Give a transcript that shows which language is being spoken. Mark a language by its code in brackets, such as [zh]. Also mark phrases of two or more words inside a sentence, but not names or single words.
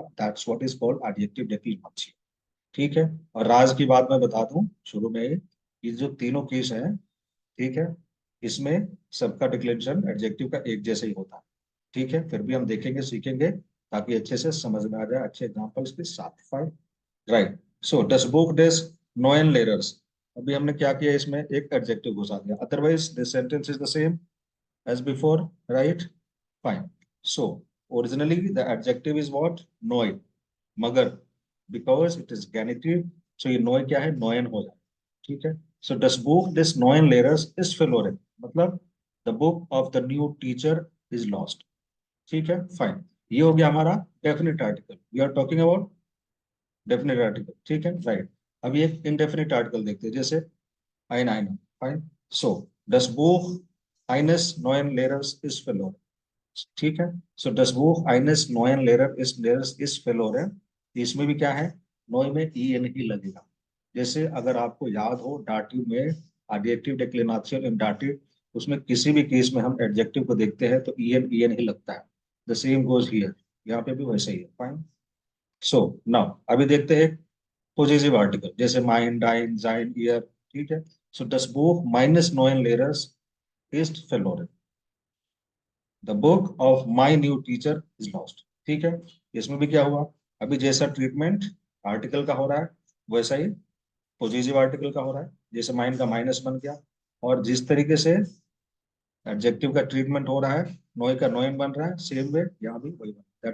[en] That's what is called adjective declension. [hi] ठीक है, और राज की बात मैं बता दूं शुरू में ही, ये जो तीनों केस हैं, ठीक है, इसमें सबका [en] declaration adjective [hi] का एक जैसा ही होता है। ठीक है, फिर भी हम देखेंगे, सीखेंगे, ताकि अच्छे से समझ में आ जाए अच्छे एग्जांपल्स के साथ। [en] Fine. Right. So [de] das Buch des neuen Lehrers. [hi] अभी हमने क्या किया, इसमें एक एडजेक्टिव घुसा दिया, [en] otherwise this sentence is the same as before, right? Fine. So originally the adjective is what? [hi] Noi. मगर [en] because it is genitive, so [hi] ये noi क्या है? Noyen हो जाए। ठीक है। [de] So das Buch des neuen Lehrers ist verloren, [en] मतलब the book of the new teacher is lost। [hi] ठीक है, फाइन। ये हो गया हमारा [en] definite article. We are talking about definite article. [hi] ठीक है, राइट। अभी एक [en] indefinite article [hi] देखते हैं, जैसे [de] ein einer। [hi] फाइन। [de] सो das Buch eines neuen Lehrers ist verloren। [hi] ठीक है। [de] सो das Buch eines neuen Lehrers ist verloren। [hi] इसमें भी क्या है? नोय में ई एन ही लगेगा। जैसे अगर आपको याद हो डाटिव में [en] adjective declension in dative, [hi] उसमें किसी भी केस में हम एडजेक्टिव को देखते हैं तो ई एन ही लगता है। [en] The same goes here. [hi] यहाँ पे भी वैसे ही है। फाइन। [en] So now [hi] अभी देखते हैं [en] possessive article, [hi] जैसे [de] mein dein sein ihr. [hi] ठीक है। [de] सो das Buch meines neuen Lehrers ist verloren। [en] The book of my new teacher is lost. [hi] ठीक है, इसमें भी क्या हुआ? अभी जैसा ट्रीटमेंट आर्टिकल का हो रहा है, वैसा ही [en] possessive article [hi] का हो रहा है। जैसे माइन का माइनस बन गया, और जिस तरीके से एडजेक्टिव का ट्रीटमेंट हो रहा है, नोय का नोयन बन रहा है, [en] same way [hi] यहाँ भी वही बन रहा है।